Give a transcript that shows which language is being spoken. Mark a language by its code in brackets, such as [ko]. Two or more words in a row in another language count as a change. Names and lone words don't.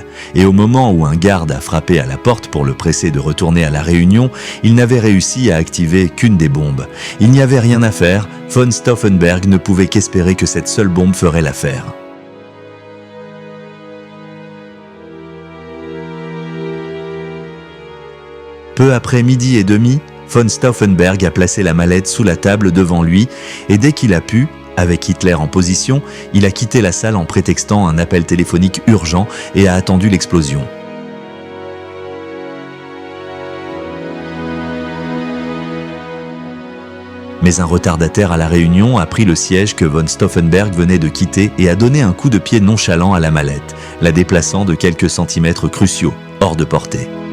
[fr] Et au moment où un garde a frappé à la porte pour le presser de retourner à la réunion, il n'avait réussi à activer qu'une des bombes. Il n'y avait rien à faire, von Stauffenberg ne pouvait qu'espérer que cette seule bombe ferait l'affaire. Peu après 12h30, von Stauffenberg a placé la mallette sous la table devant lui et dès qu'il a pu, avec Hitler en position, il a quitté la salle en prétextant un appel téléphonique urgent et a attendu l'explosion. Mais un retardataire à la réunion a pris le siège que von Stauffenberg venait de quitter et a donné un coup de pied nonchalant à la mallette, la déplaçant de quelques centimètres cruciaux, hors de portée.